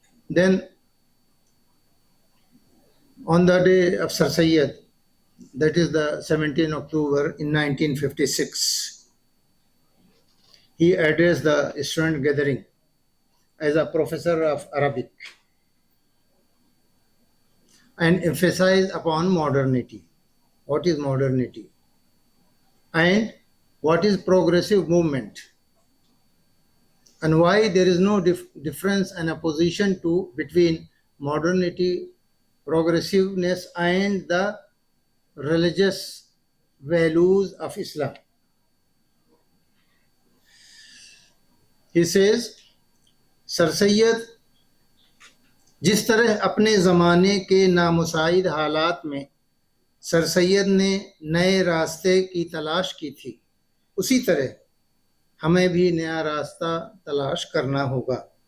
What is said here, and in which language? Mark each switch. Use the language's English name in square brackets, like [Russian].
[English] Then on the day of Sir Syed, that is the 17th October in 1956, he addressed the student gathering as a professor of Arabic and emphasized upon modernity. What is modernity? And what is progressive movement? And why there is no difference and opposition between modernity, progressiveness, and the religious values of Islam. He says, [Urdu] سر سید جس طرح اپنے زمانے کے نامساعد حالات میں سر سید نے نئے راستے کی تلاش کی تھی، اسی طرح ہمیں بھی نیا راستہ تلاش کرنا ہوگا۔